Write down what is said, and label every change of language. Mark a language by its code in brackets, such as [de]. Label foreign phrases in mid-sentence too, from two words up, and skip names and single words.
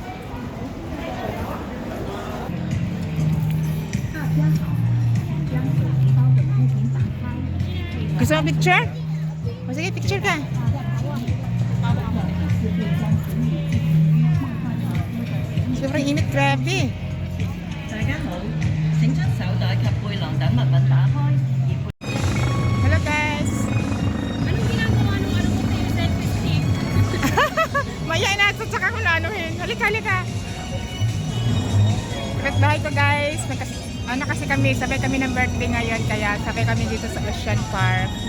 [tl] Gusto mo picture? O sige, picture ka. Sobrang init, grabe. [yue] 大家好，請將手袋及背囊等物品打開。 [en] Hello guys. [tl] Anong ginagawa nung ano mo kayo selfie stick? Mayain na ito, tsaka ko na anuhin. Halika, halika. Bahay ko guys. Ano kasi kami, sabay kami ng birthday ngayon. Kaya sabay kami dito sa Ocean Park.